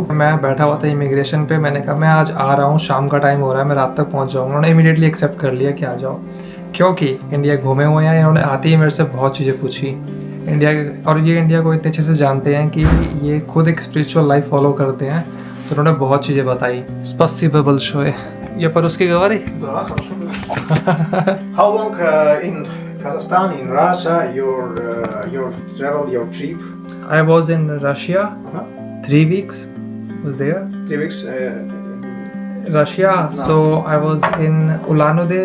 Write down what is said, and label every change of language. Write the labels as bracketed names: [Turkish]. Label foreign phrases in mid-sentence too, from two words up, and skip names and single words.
[Hindi] मैं बैठा हुआ था इमिग्रेशन पे, मैंने कहा मैं आज आ रहा हूँ, शाम का टाइम हो रहा है, मैं रात तक पहुँच जाऊँगा। उन्होंने [English] immediately accept [Hindi] कर लिया कि आ जाओ, क्योंकि इंडिया घूमे हुए हैं। इन्होंने आते ही मेरे से बहुत चीज़ें पूछी इंडिया, और ये इंडिया को इतने अच्छे से जानते हैं कि ये खुद एक [English] spiritual life follow [Hindi] करते हैं, तो उन्होंने बहुत चीज़ें बताई। [Russian] спасибо большое. ये по-русски говори? Да, хорошо. [English] How long in Kazakhstan, in Russia, your travel, your trip? I was in Russia. 3 weeks. Was there? 3 weeks. Russia. No. So I was in Ulan-Ude,